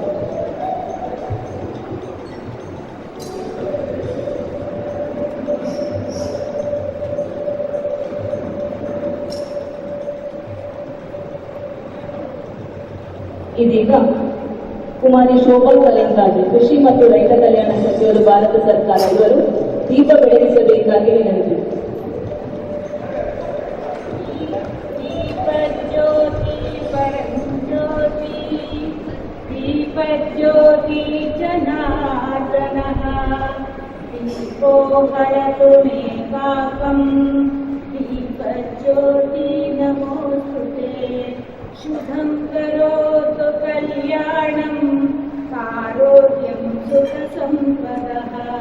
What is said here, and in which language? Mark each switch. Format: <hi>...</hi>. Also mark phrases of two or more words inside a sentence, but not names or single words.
<kn>ಇದೀಗ ಕುಮಾರಿ ಶೋಭಾ ಕರಂದ್ಲಾಜೆ, ಕೃಷಿ ಮತ್ತು ರೈತ ಕಲ್ಯಾಣ ಸಚಿವರು, ಭಾರತ ಸರ್ಕಾರ, ಇವರು ದೀಪ ಬೆಳಗಿಸಬೇಕಾಗಿ ವಿನಂತಿ.</kn> <sa>दीपज्योति जनार्दनः दीपो हरतु मे पापं दीपज्योति नमोस्तुते शुभं करोतु कल्याणं आरोग्यं सुखसम्पदः</sa>